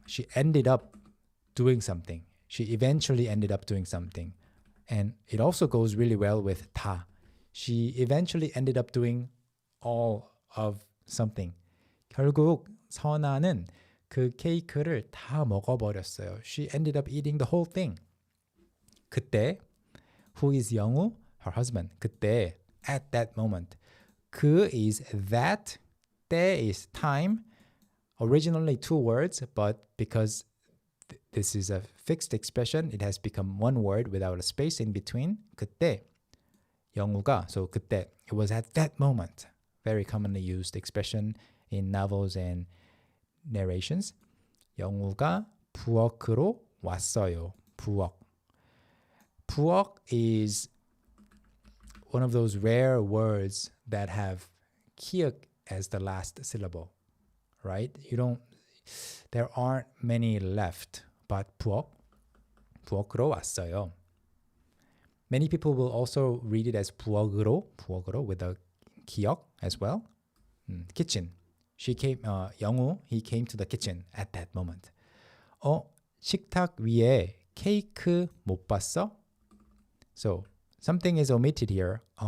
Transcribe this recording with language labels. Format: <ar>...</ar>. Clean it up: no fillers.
<en>She ended up doing something. She eventually ended up doing something. And it also goes really well with 다. She eventually ended up doing all of something.</en> <ko>결국 선아는 그 케이크를 다 먹어버렸어요.</ko> <en>She ended up eating the whole thing.</en> <ko>그때,</ko> <en>who is 영우? Her husband.</en> <ko>그때,</ko> <en>at that moment. 그 is that, 때 is time. Originally two words, but because this is a fixed expression, it has become one word without a space in between.</en> <ko>그때, 영우가,</ko> <en>so</en> <ko>그때,</ko> <en>it was at that moment. Very commonly used expression in novels and narrations.</en> <ko>영우가 부엌으로 왔어요. 부엌.</ko> <en>부엌 is one of those rare words that have ki역 as the last syllable, right? There aren't many left, but</en> <ko>부엌으로 왔어요.</ko> <en>Many people will also read it as</en> <ko>부엌으로</ko> <en>with a 기역 as well. Kitchen. She came, 영우, he came to the kitchen at that moment.</en> <ko>식탁 위에 케이크 못 봤어?</ko> <en>So, something is omitted here.</en>